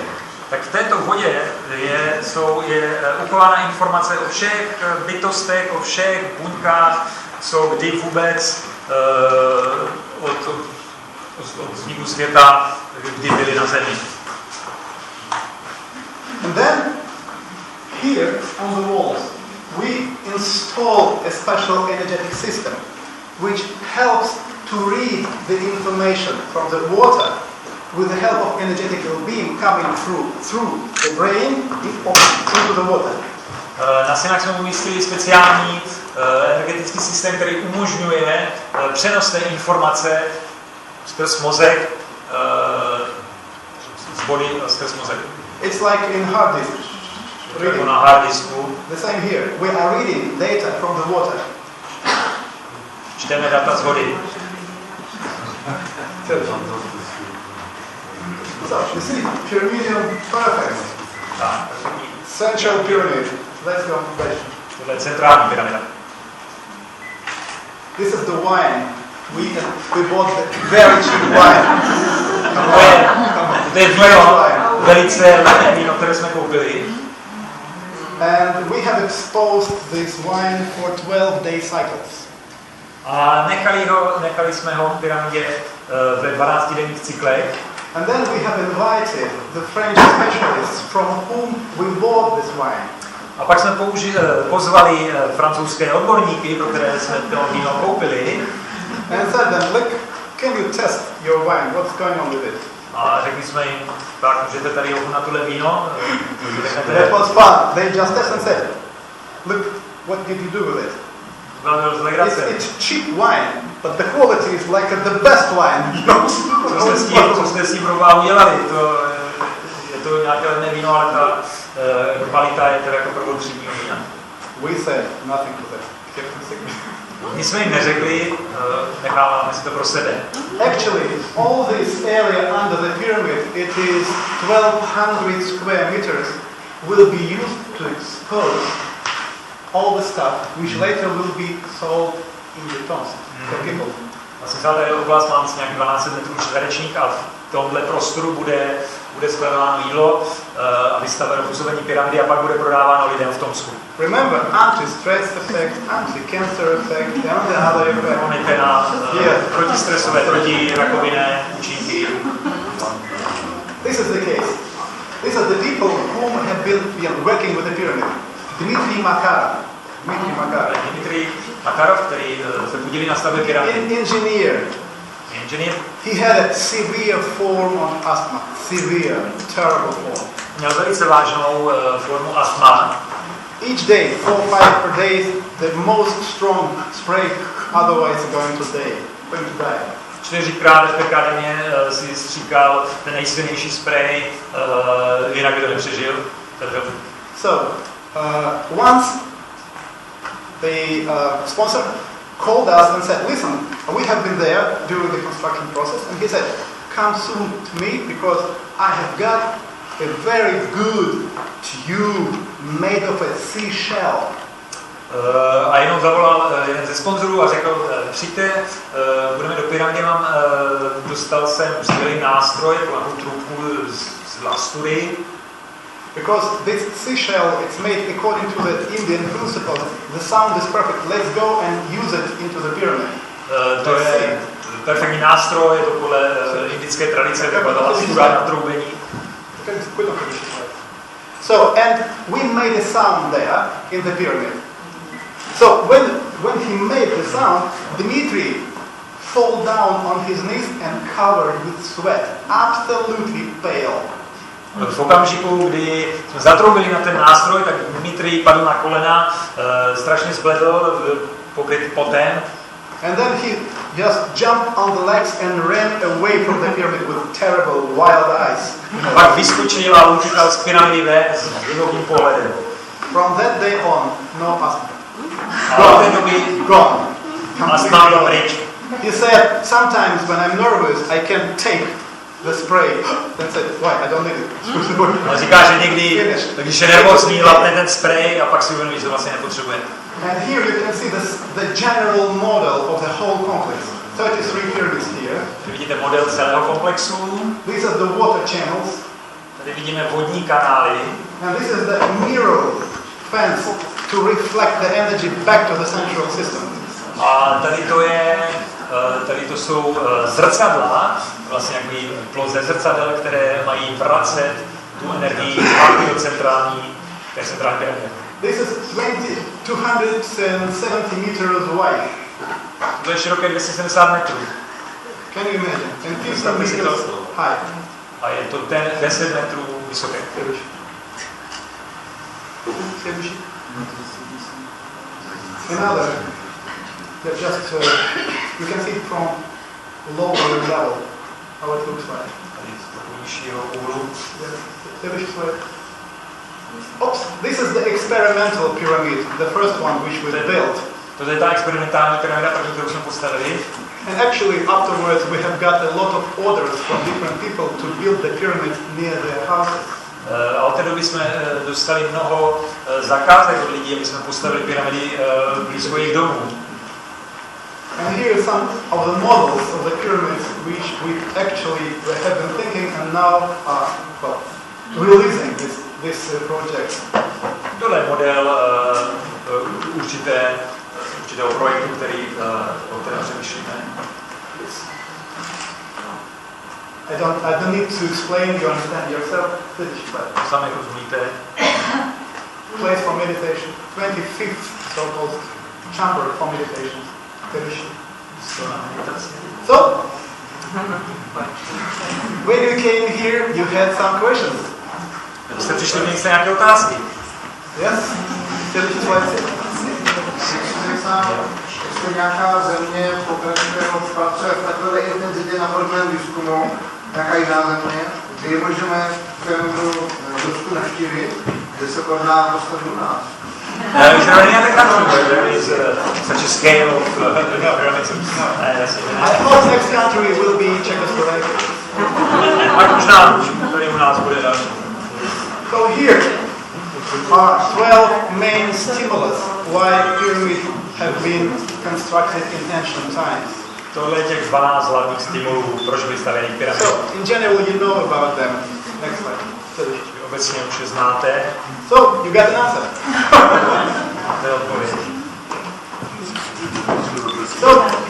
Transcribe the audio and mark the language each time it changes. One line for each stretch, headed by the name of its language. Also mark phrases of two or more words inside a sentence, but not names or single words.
Czech: Tak v této vodě je uchována informace o všech bytostech, o všech buňkách, co kdy vůbec od vzniku světa, kdy byli na Zemi.
English: And then here on the walls we install a special energetic system which helps to read the information from the water with the help of energetical beam coming through the brain into the water.
Czech: Na stěnách jsme umístili speciální energetický systém, který umožňuje přenos té informace skrz mozek z body skrz mozek.
English: It's like in hard disk.
Czech: Jako na
English: hard disku. The same here. We are reading data from the water.
Czech: Čteme data z vody.
English: So, you see, pyramidal perfect. Central pyramid. Let's go.
Czech: Tohle je centrální pyramida.
English: This is the wine. We bought the very cheap wine.
Czech: To je víno, velice levné víno, které jsme koupili.
English: And we have exposed this wine for 12-day cycles.
Czech: A nechali jsme ho v pyramidě ve 12denních cyklech.
English: And then we have invited the French specialists from whom we bought this wine.
Czech: A pak jsme pozvali francouzské odborníky, pro které jsme to víno koupili.
English: And said them, look, can you test your wine? What's going on with it?
Czech: A řekli jsme jim, tak můžete tady ochutnat tohle víno.
English: That was fun. They just tested and said, look, what did you do with it? It's cheap wine, but the quality is like the best wine.
Czech: Co jste s tím pro udělali? Je to nějaké levné víno, ale ta kvalita je teda jako prvotřídního vína.
English: We said nothing to that.
Czech: Nic jsme jim neřekli, necháváme si to pro sebe.
English: Actually, all this area under the pyramid, it is 1200 square meters, will be used to expose all the stuff which later will be sold in the tons for people.
Czech: Vlastně celá tady oblast mám nějakých 12 metrů čtverečních a v tomhle prostoru bude skladováno jídlo a vystaveno působení pyramidy a pak bude prodáváno lidem v Tomsku.
English: Remember, anti-stress effect, anti-cancer effect, and the other effect.
Czech: Máte na protistresové, protirakovinné účinky.
English: This is the case. These are the people whom have been working with the pyramid. Dmitry Makarov,
Czech: který se podílí na stavbě pyramidy.
English: Engineer. He had a severe form of asthma. Severe, terrible form.
Czech: Měl velice vážnou formu astma.
English: Each day, 4-5 per day, the most strong spray, otherwise going to die.
Czech: 4krát denně si stříkal ten nejsilnější spray, jinak by to nepřežil.
English: So, once the sponsor called us and said, listen, we have been there during the construction process, and he said, come soon to me because I have got a very good tube made of a seashell.
Czech: A jenom zavolal jeden ze sponzorů a řekl, přijďte, budeme do pyramidy, dostal jsem skvělý nástroj, takovou trubku z lastury.
English: Because this seashell, it's made according to the Indian principle. The sound is perfect. Let's go and use it into the pyramid.
Czech: To je perfektní nástroj, je to podle indické tradice, taková ta lastura na troubení.
English: So, and we made a sound there in the pyramid. So, when he made the sound, Dmitry fell down on his knees and covered with sweat, absolutely pale.
Czech: V okamžiku, kdy jsme zatroubili na ten nástroj, tak Dmitry padl na kolena, strašně zbledl, pokryt potem.
English: And then he just jumped on the legs and ran away from the pyramid with terrible wild eyes.
Czech: Pak vyskočil a utíkal z pyramidy ven s divokým pohledem.
English: From that day on, no asthma. Gone.
Czech: Astma byl pryč.
English: He said, sometimes when I'm nervous, I can take the spray. Then said, why? I don't need it.
Czech: On říká, že někdy, když je nervózní, lapne ten spray a pak si uvědomí, že to vlastně nepotřebuje.
English: And here you can see the general model of the whole complex. 33 pyramids here.
Czech: Vidíte model celého komplexu.
English: These are the water channels.
Czech: Tady vidíme vodní kanály.
English: And this is the mirror fence to reflect the energy back to the central system.
Czech: A tady to jsou zrcadla, vlastně jaký ploze zrcadel, které mají vracet tu energii do centrální pyramidy.
English: This is 270 meters wide.
Czech: To je široké 270 metrů.
English: Can you imagine? And 50 meters high.
Czech: A je to ten 10 metrů vysoký.
English: Another, that just you can see from lower level how it looks like.
Czech: Tady z toho nižšího úhlu.
English: Oops, this is the experimental pyramid, the first one which we built.
Czech: To je ta experimentální pyramida, kterou jsme postavili.
English: And actually afterwards we have got a lot of orders from different people to build the pyramid near their houses.
Czech: A od té doby jsme dostali mnoho zakázek od lidí, aby jsme postavili pyramidy blízko jejich domů.
English: And here are some of the models of the pyramids which we actually have been thinking and now are releasing this project.
Czech: Tohle je model určitého projektu, o kterém přemýšlíme.
English: I don't need to explain, you understand yourself.
Czech: Sami rozumíte.
English: Place for meditation, 25th so-called chamber for meditation. So, when you came here, you had some questions.
Czech: Jste přišli mít nějaké otázky?
English: Yes?
Czech: Jestli nějaká země pokračuje v takové intenzitě na podobném výzkumu, nějaká jiná země, kdy můžeme Rusku navštívit, kde se prodá postavit u nás.
English: Is there any other country where there is such a scale of pyramids? I hope next country will be Czechoslovakia.
Czech: Tak možná tady u nás bude další.
English: So here are 12 main stimulus why pyramids have been constructed in ancient times.
Czech: Tohle je těch 12 hlavních stimulů, proč byly stavěny pyramidy.
English: So in general you know about them. Next slide.
Czech: Obecně už je znáte.
English: So you got an answer.
Czech: Máte odpověď.
English: So